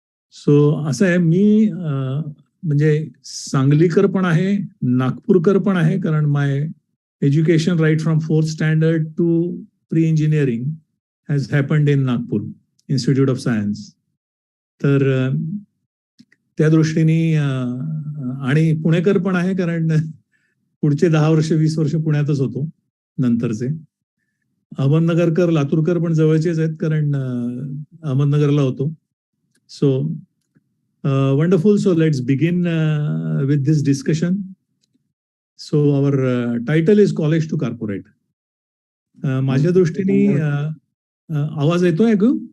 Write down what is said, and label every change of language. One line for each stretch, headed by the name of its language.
Marathi: So असं आहे, मी म्हणजे सांगलीकर पण आहे, नागपूरकर पण आहे, कारण माय
English: education right from 4th standard to pre-engineering has happened in Nagpur Institute of Science.
Marathi: तर त्या दृष्टीने आणि पुणेकर पण आहे, कारण पुढचे 10 वर्ष 20 वर्ष पुण्यातच होतो नंतरचे. अहमदनगरकर लातूरकर पण जवळचेच आहेत, कारण अहमदनगरला होतो.
English: So wonderful. So let's begin with this discussion. So our title is College to Corporate.
Marathi: माझ्या दृष्टीने आवाज येतोय ऐकू?